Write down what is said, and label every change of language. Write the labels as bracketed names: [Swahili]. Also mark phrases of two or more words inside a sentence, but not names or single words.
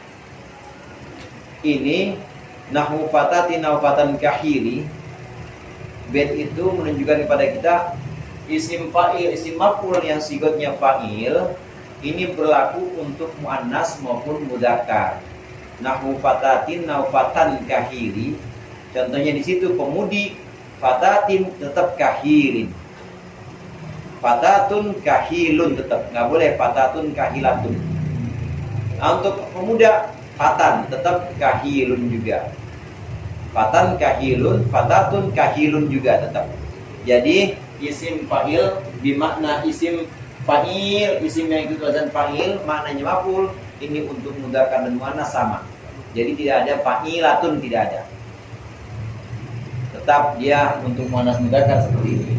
[Arabic] Ini nahwu fatati naufatan kahili. [Indonesian] Bait itu menunjukkan kepada kita [Arabic] isim fa'il, isim maf'ul [Indonesian] yang sigotnya fa'il ini berlaku untuk muannas maupun mudzakkar. [Arabic] Nahwu fatatin naufatan kahili. [Indonesian] Contohnya di situ pemudi, fatatin tetap kahilin. [Arabic] Fatatun kahilun [Indonesian] tetap, nggak boleh [Arabic] fatatun kahilatun. [Indonesian] Nah, untuk pemuda fatan tetap kahilun juga. [Arabic] Fatan kahilun, fatatun kahilun [Indonesian] juga tetap. Jadi isim fa'il bermakna isim fa'il, isim yang ikut wazan fa'il maknanya maf'ul. Ini untuk mudzakkar dan muannas sama. Jadi tidak ada fa'ilatun, tidak ada. Tetap dia untuk muannas mudzakkar seperti ini.